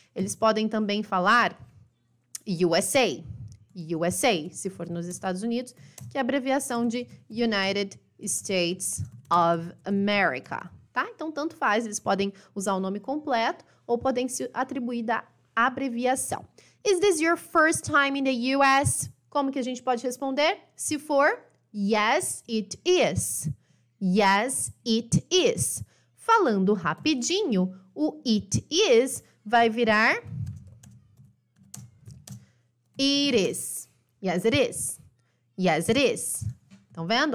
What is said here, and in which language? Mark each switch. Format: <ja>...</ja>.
<pt>Eles podem também falar USA. USA, se for nos Estados Unidos, que é a abreviação de United States of America, tá? Então, tanto faz, eles podem usar o nome completo ou podem se atribuir da abreviação.</pt> <en>Is this your first time in the US?</en> <pt>Como que a gente pode responder? Se for</pt> <en>yes, it is. Yes, it is.</en> <pt>Falando rapidinho, o it is vai virar it is.</pt> <en>Yes, it is. Yes, it is.</en> <pt>Estão vendo?</pt>